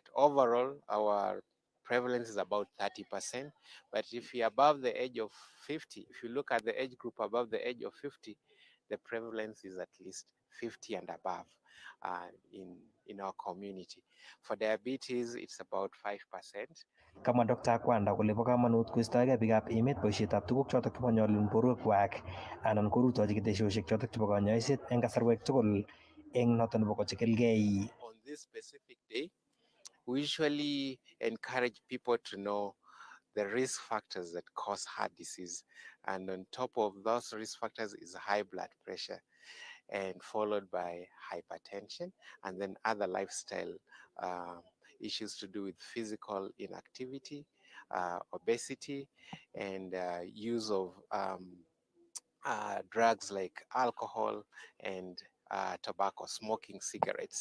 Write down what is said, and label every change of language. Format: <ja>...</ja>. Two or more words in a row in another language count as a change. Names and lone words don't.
<en>Overall, our prevalence is about 30%. But if you're above the age of 50, if you look at the age group above the age of 50, the prevalence is at least 50 and above in our community. For diabetes, it's about 5%.</en> <kln>Kamwa Dr. Akwanda kole bo kamanut koistoegei biikab emet boisietab tuguk chotok chemanyolun borwekwak anan korutochi ketesiosiek chotok chebo kanyoiset eng kasarwek tugul eng noto nebo kochikilgei.</kln> <en>On this specific day, we usually encourage people to know the risk factors that cause heart disease. And on top of those risk factors is high blood pressure, and followed by hypertension, and then other lifestyle issues to do with physical inactivity, obesity, and use of drugs like alcohol and tobacco, smoking cigarettes.</en>